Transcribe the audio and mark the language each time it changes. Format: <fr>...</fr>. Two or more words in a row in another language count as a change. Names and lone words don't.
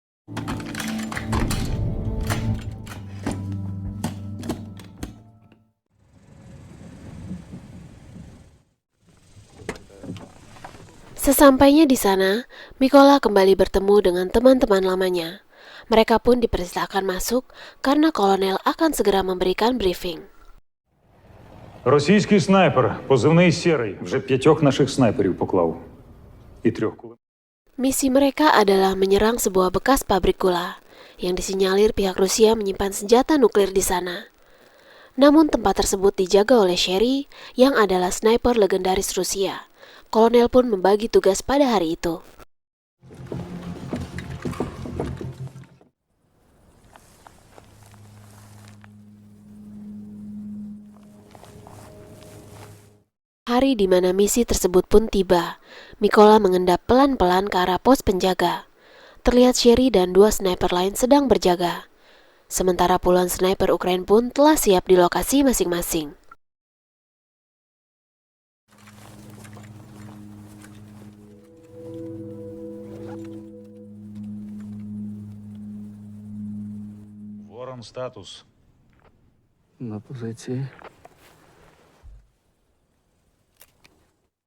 <id>Sesampainya di sana, Mykola kembali bertemu dengan teman-teman lamanya. Mereka pun dipersilakan masuk karena kolonel akan segera memberikan briefing.</id> <uk>Російський снайпер, позивний «Сєрий», вже 5 наших снайперів поклав. І 3 кулеметів.</uk> <id>Misi mereka adalah menyerang sebuah bekas pabrik gula, yang disinyalir pihak Rusia menyimpan senjata nuklir di sana. Namun tempat tersebut dijaga oleh Sherry, yang adalah sniper legendaris Rusia. Kolonel pun membagi tugas pada hari itu. Hari di mana misi tersebut pun tiba. Mykola mengendap pelan-pelan ke arah pos penjaga. Terlihat Sherry dan 2 sniper lain sedang berjaga. Sementara puluhan sniper Ukraina pun telah siap di lokasi masing-masing.</id> <uk>Ворон статус. На позиції.</uk>